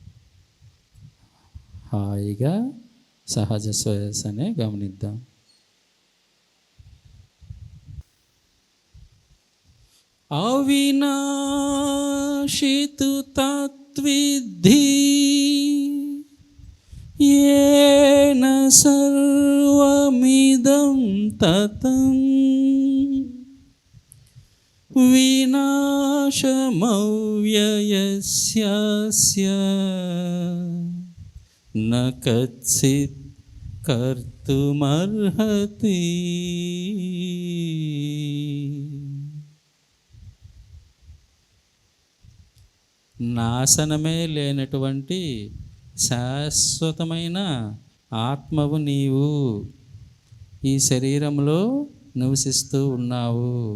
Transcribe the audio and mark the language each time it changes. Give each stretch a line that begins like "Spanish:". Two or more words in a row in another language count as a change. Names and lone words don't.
Telugu: హాయిగా సహజ శ్వాసనే గమనిద్దాం.
Sanskrit: అవినాశితు తత్విద్ధి येन सर्वमिदं ततं विनाशमव्ययस्यस्य न कच्चित् कर्तुमर्हति.
Telugu: నాశనమే లేనటువంటి శాశ్వతమైన ఆత్మవు నీవు ఈ శరీరంలో నివసిస్తూ ఉన్నావు.